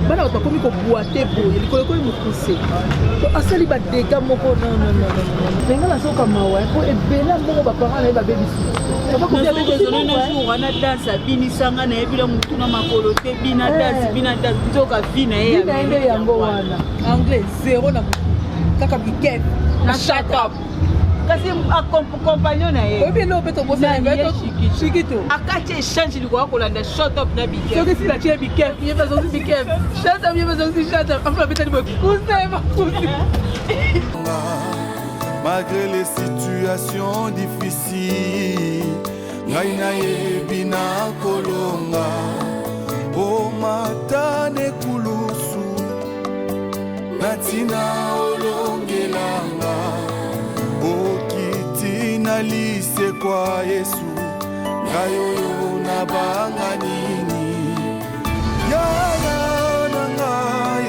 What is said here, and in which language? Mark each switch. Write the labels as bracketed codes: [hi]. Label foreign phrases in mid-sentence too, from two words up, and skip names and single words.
[ln] bato bakomi kobwa te boye likolo ekoyi mokuse asali badega moko ndenge nasoka mawa po ebela mbongo bapara na ye babebisi wana danse abinisanga na ye bila motuna makolo te bina danse nzoka vi na ye nde yango wana [fr] anglais zéro [ln] na motu kaka bikep na [en] shut up [ln] kasi compagnon na ye oyebi elo mpe tobosanaikito akati échange likoka kolanda [en] shut up [ln] na bikep soki sila tie bikep ye bazongi bikep [en] shut up [ln] ye bazongi [en] shut up [ln] afuna betani bakuse bakuse [fr] malgré les situations difficiles ngai nayebi nakolonga [ln] o matane kulusu natina olongelanga okiti na lise kwa Yesu ngai oyo nabanga nini yana nanga